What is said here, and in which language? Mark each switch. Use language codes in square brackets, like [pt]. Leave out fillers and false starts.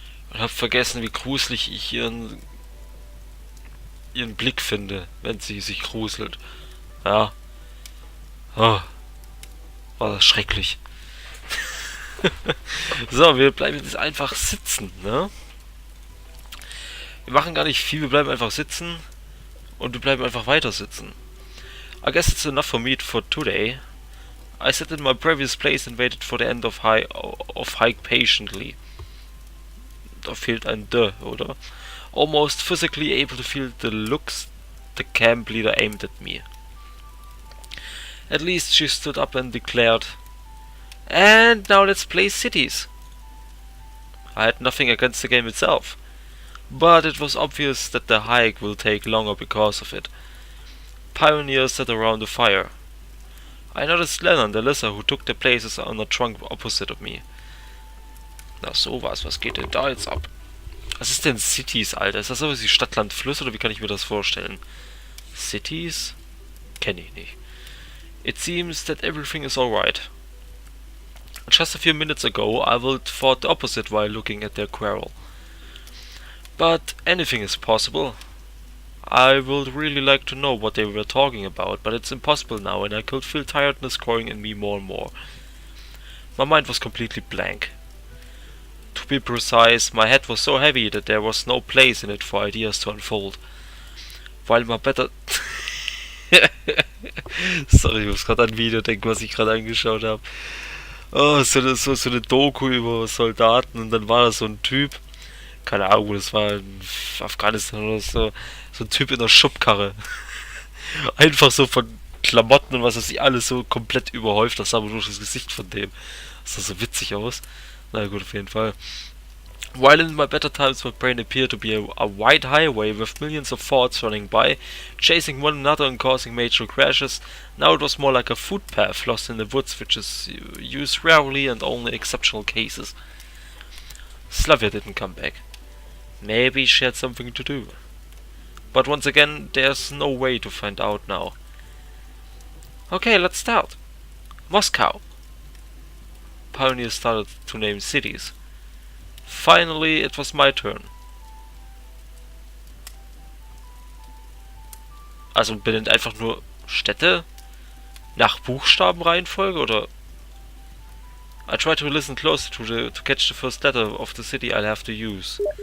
[de] Und hab vergessen, wie gruselig ich ihren Blick finde, wenn sie sich gruselt. Ja. Oh, war das schrecklich. So, wir bleiben jetzt einfach sitzen, ne? Wir machen gar nicht viel, wir bleiben einfach sitzen. Und wir bleiben einfach weiter sitzen. [en] I guess it's enough for me for today. I sat in my previous place and waited for the end of hike patiently. [de] Da fehlt ein D, oder? [en] Almost physically able to feel the looks the camp leader aimed at me. At least she stood up and declared, "And now let's play cities." I had nothing against the game itself, but it was obvious that the hike will take longer because of it. Pioneers sat around the fire. I noticed Len and Alyssa, who took their places on a trunk opposite of me. [de] Na sowas, was geht denn da jetzt ab? Was ist denn Cities, Alter? Ist das sowas wie Stadt, Land, Fluss oder wie kann ich mir das vorstellen? Cities? Kenne ich nicht. [en] It seems that everything is alright. Just a few minutes ago, I would thought the opposite while looking at their quarrel. But anything is possible. I would really like to know what they were talking about, but it's impossible now, and I could feel tiredness growing in me more and more. My mind was completely blank. To be precise, my head was so heavy that there was no place in it for ideas to unfold. While my better... [de] Sorry, ich muss gerade an ein Video denken, was ich gerade angeschaut habe. Oh, so eine Doku über Soldaten und dann war da so ein Typ, keine Ahnung, das war in Afghanistan oder so, so ein Typ in der Schubkarre. Einfach so von Klamotten und was weiß ich, alles so komplett überhäuft, das sah aber nur das Gesicht von dem. Das sah so witzig aus. Na gut, auf jeden Fall. [en] While in my better times my brain appeared to be a wide highway with millions of thoughts running by, chasing one another and causing major crashes, now it was more like a footpath lost in the woods which is used rarely and only in exceptional cases. Slavia didn't come back. Maybe she had something to do. But once again, there's no way to find out now. Okay, let's start. Moscow. Pioneers started to name cities. Finally, it was my turn. [de] Also benennt einfach nur Städte nach Buchstabenreihenfolge oder? [en] I try to listen closely to catch the first letter of the city I'll have to use.